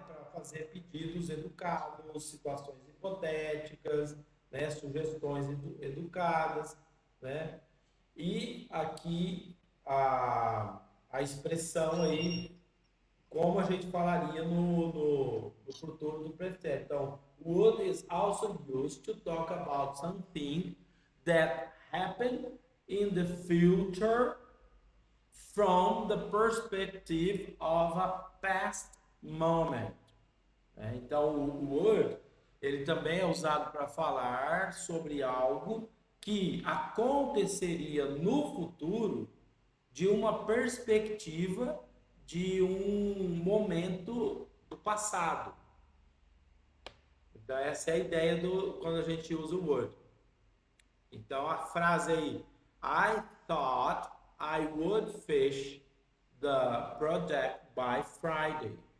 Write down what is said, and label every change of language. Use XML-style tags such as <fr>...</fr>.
<pt>Para fazer pedidos educados, situações hipotéticas, né? Sugestões educadas, né? E aqui a expressão aí, como a gente falaria no futuro do pretérito. Então,</pt> <en>would is also used to talk about something that happened in the future from the perspective of a past moment.</en> <pt>Então, o would ele também é usado para falar sobre algo que aconteceria no futuro de uma perspectiva de um momento do passado. Então, essa é a ideia quando a gente usa o would. Então, a frase aí,</pt> <en>I thought I would finish the project by Friday.</en>